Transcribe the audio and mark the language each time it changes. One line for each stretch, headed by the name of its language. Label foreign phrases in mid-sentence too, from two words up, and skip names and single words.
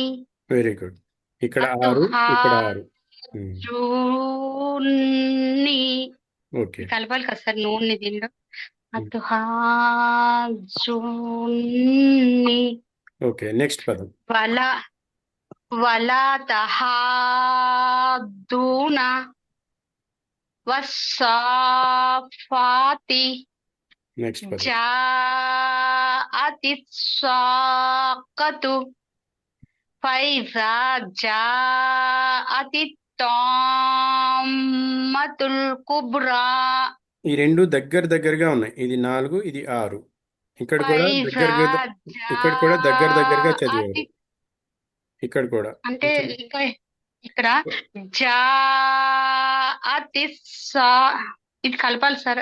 Telugu: వెరీ గుడ్. ఇక్కడ 6, ఇక్కడ 6. అతుహాజూని ఓకే. కలపాలి కదా సార్ నూనె దీనిలో. అతుహాజూని. ఓకే. నెక్స్ట్ పదం.
Arabic: ولا تحاضون والصافات
Telugu: నెక్స్ట్ పదం
Arabic: جاءت الساقة فإذا جاءت الطامة الكبرى
Telugu: ఈ రెండు దగ్గరగా ఉన్నాయి. ఇది 4, ఇది 6. ఇక్కడ కూడా فإذا దగ్గరగా جاءت చదివారు. ఇక్కడ కూడా అంటే ఇక్కడ ఇక్కడ జాఅతి ఇది కలపాలి సార్.